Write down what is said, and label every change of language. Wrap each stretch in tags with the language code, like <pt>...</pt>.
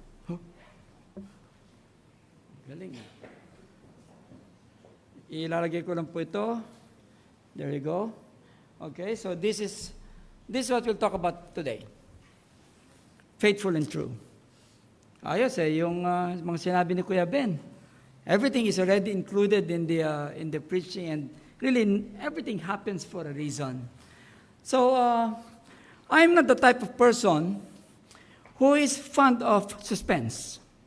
<tl>Oh. Galing. Ilalagay ko lang po ito.</tl> <en>There you go. Okay, so this is what we'll talk about today. Faithful and true.</en> <tl>Ayos yung mga sinabi ni Kuya Ben.</tl> <en>Everything is already included in the preaching, and really everything happens for a reason. So, I'm not the type of person who is fond of suspense.</en>